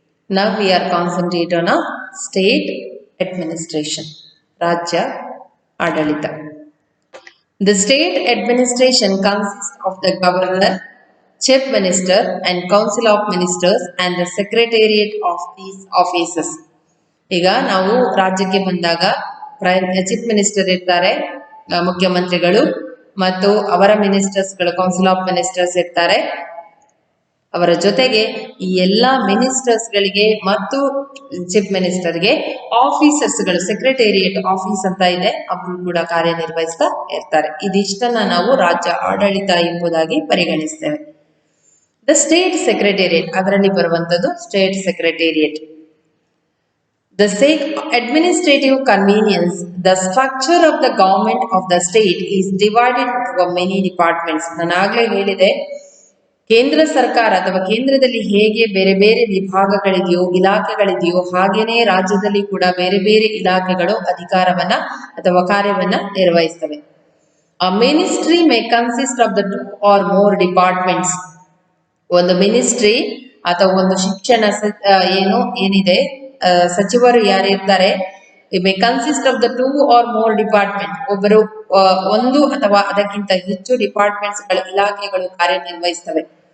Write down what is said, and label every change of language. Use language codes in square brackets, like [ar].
[en] Now we are concentrating on state administration, Rajya Adalita. The state administration consists of the governor, chief minister and council of ministers and the secretariat of these offices. [kn] ಈಗ ನಾವು ರಾಜ್ಯಕ್ಕೆ ಬಂದಾಗ chief minister ಇರ್ತಾರೆ, ಮುಖ್ಯಮಂತ್ರಿಗಳು ಮತ್ತು ಅವರ ಮಿನಿಸ್ಟರ್ಸ್ಗಳು council of ministers ಇರ್ತಾರೆ. ಅವರ ಜೊತೆಗೆ ಈ ಎಲ್ಲಾ ಮಿನಿಸ್ಟರ್ಸ್ಗಳಿಗೆ ಮತ್ತು ಚೀಫ್ ಮಿನಿಸ್ಟರ್ಗೆ ಆಫೀಸರ್ಸ್ಗಳು ಸೆಕ್ರೆಟೇರಿಯೇಟ್ ಆಫೀಸ್ ಅಂತ ಇದೆ, ಅವರು ಕೂಡ ಕಾರ್ಯನಿರ್ವಹಿಸ್ತಾ ಇರ್ತಾರೆ. ಇದಿಷ್ಟನ್ನ ನಾವು ರಾಜ್ಯ ಆಡಳಿತ ಎಂಬುದಾಗಿ ಪರಿಗಣಿಸ್ತೇವೆ. [en] the state secretariat [kn] ಅದರಲ್ಲಿ ಬರುವಂತದ್ದು [en] State secretariat. The sake administrative convenience, the structure of the government of the state is divided into many departments. [kn] ನಾನು ಆಗ್ಲೇ ಹೇಳಿದೆ, ಕೇಂದ್ರ ಸರ್ಕಾರ ಅಥವಾ ಕೇಂದ್ರದಲ್ಲಿ ಹೇಗೆ ಬೇರೆ ಬೇರೆ ವಿಭಾಗಗಳಿದೆಯೋ ಇಲಾಖೆಗಳಿದೆಯೋ ಹಾಗೇನೆ ರಾಜ್ಯದಲ್ಲಿ ಕೂಡ ಬೇರೆ ಬೇರೆ ಇಲಾಖೆಗಳು ಅಧಿಕಾರವನ್ನ ಅಥವಾ ಕಾರ್ಯವನ್ನ ನಿರ್ವಹಿಸ್ತವೆ. [en] A ministry may consist of the 2 or more departments. [kn] ಒಂದು ಮಿನಿಸ್ಟ್ರಿ ಅಥವಾ ಒಂದು ಶಿಕ್ಷಣ ಏನಿದೆ ಸಚಿವರು ಯಾರಿರ್ತಾರೆ, [en] may consist of the 2 or more department, [kn] ಒಬ್ಬರು ಒಂದು ಅಥವಾ ಅದಕ್ಕಿಂತ ಹೆಚ್ಚು ಡಿಪಾರ್ಟ್ಮೆಂಟ್ಸ್ ಗಳ ಇಲಾಖೆಗಳು ಕಾರ್ಯನಿರ್ವಹಿಸ್ತವೆ.